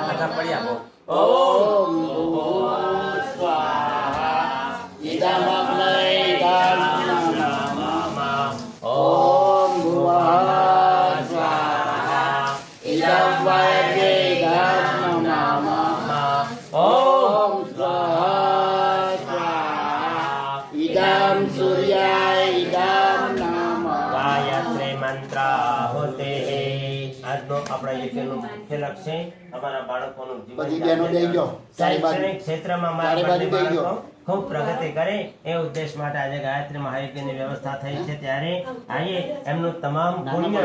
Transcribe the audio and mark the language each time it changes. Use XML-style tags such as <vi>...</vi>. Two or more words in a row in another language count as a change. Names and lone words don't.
<sa>ओम भूः स्वाहा इदम अग्नये इदम नमः ओम भुवः स्वाहा इदम वायवे इदम नमः ओम स्वाहा स्वाहा इदम सूर्याय इदम नमः</sa> <hi>गायत्री मंत्र होते</hi> <gu>આજનો આપણા યજ્ઞનું મુખ્ય લક્ષ્ય અમારા બાળકોનું બધી બહેનો બેસી જાઓ. શૈક્ષણિક ક્ષેત્રમાં ચારે મારા બાજુ બેસી બાળકો જાઓ. ખૂબ પ્રગતિ કરે એ ઉદ્દેશ માટે આજે ગાયત્રી મહાયજ્ઞની વ્યવસ્થા થઈ છે ત્યારે આજે એમનું તમામ પુણ્ય</gu>